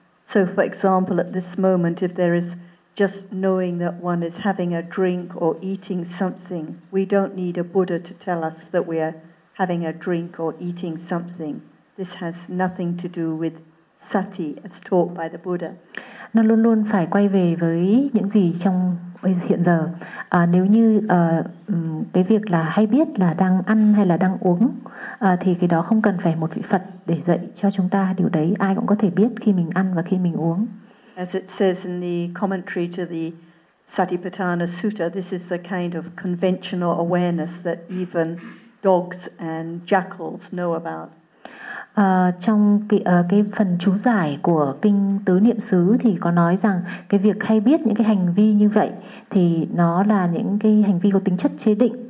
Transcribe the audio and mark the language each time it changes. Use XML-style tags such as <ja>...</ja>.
<en>So for example, at this moment, if there is just knowing that one is having a drink or eating something, we don't need a Buddha to tell us that we are having a drink or eating something. This has nothing to do with sati as taught by the Buddha.</en> <vi>Nó luôn luôn phải quay về với những gì trong hiện giờ. Nếu như cái việc là hay biết là đang ăn hay là đang uống, thì cái đó không cần phải một vị Phật để dạy cho chúng ta điều đấy. Ai cũng có thể biết khi mình ăn và khi mình uống.</vi> <en>As it says in the commentary to the Satipatthana Sutta, this is the kind of conventional awareness that even dogs and jackals know about.</en> <vi>Trong cái phần chú giải của kinh Tứ Niệm Xứ thì có nói rằng cái việc hay biết những cái hành vi như vậy thì nó là những cái hành vi có tính chất chế định,</vi>